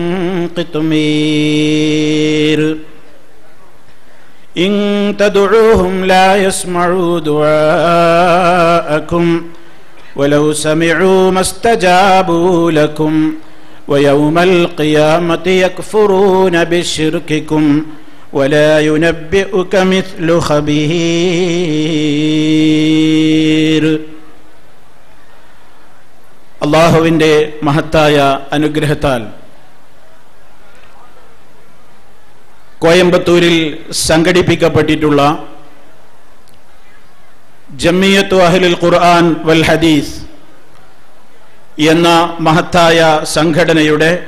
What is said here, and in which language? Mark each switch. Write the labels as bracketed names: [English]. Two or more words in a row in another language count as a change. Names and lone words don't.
[Arabic] قطمير إن تدعوهم لا يسمعوا دعاءكم ولو سمعوا ما استجابوا لكم ويوم القيامة يكفرون بشرككم ولا ينبئك مثل خبير. [Malayalam] അല്ലാഹുവിൻ്റെ മഹത്തായ അനുഗ്രഹത്താൽ കോയമ്പത്തൂരിൽ സംഘടിപ്പിക്കപ്പെട്ടിട്ടുള്ള ജമിയത്തു അഹ്ലുൽ ഖുർആൻ വൽ ഹദീസ് എന്ന മഹത്തായ സംഘടനയുടെ